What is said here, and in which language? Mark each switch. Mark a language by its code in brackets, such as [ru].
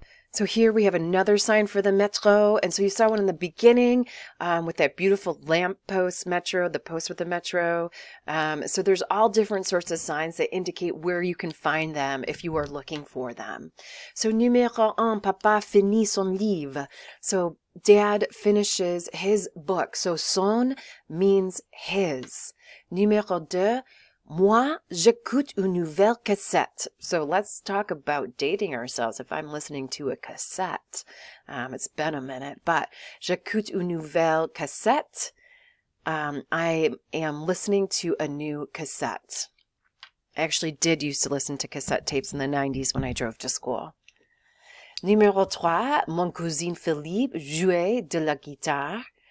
[en] So here we have another sign for the metro. And so you saw one in the beginning with that beautiful lamppost metro, the post with the metro. So there's all different sorts of signs that indicate where you can find them if you are looking for them. [fr] So numéro un, papa finit son livre. [en] So dad finishes his book. So son means his. [fr] Numéro deux, moi, j'écoute une nouvelle cassette. [en] So let's talk about dating ourselves if I'm listening to a cassette. It's been a minute, but [fr] j'écoute une nouvelle cassette. [en] I am listening to a new cassette. I actually did used to listen to cassette tapes in the 90s when I drove to school. [fr] Numéro 3, mon cousin Philippe jouait de la guitare.